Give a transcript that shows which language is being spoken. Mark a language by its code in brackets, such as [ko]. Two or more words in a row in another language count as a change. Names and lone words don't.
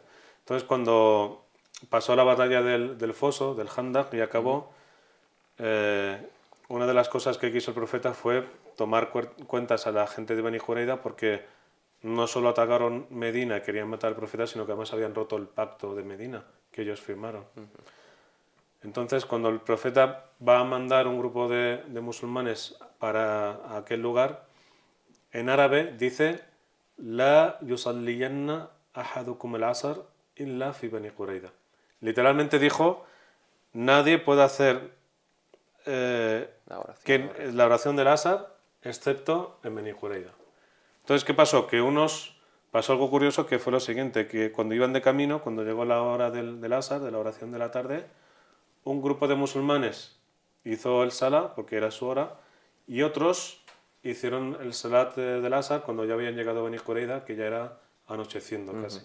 [es] Entonces cuando pasó la batalla del foso, del Handak, y acabó, una de las cosas que quiso el profeta fue tomar cuentas a la gente de Beni Jureida, porque no solo atacaron Medina, querían matar al profeta, sino que además habían roto el pacto de Medina que ellos firmaron. Entonces, cuando el profeta va a mandar un grupo de musulmanes para aquel lugar, en árabe dice: [ar] لا يصلين أحدكم العصر إلا في بني قريظة. [es] Literalmente dijo: nadie puede hacer la oración del Asr excepto en Bani Qurayza. Entonces, ¿qué pasó? Pasó algo curioso, que fue lo siguiente: que cuando iban de camino, cuando llegó la hora del Asr, de la oración de la tarde, un grupo de musulmanes hizo el Salah, porque era su hora, y otros hicieron el Salat del Asr cuando ya habían llegado a Beni Qurayza, que ya era anocheciendo casi.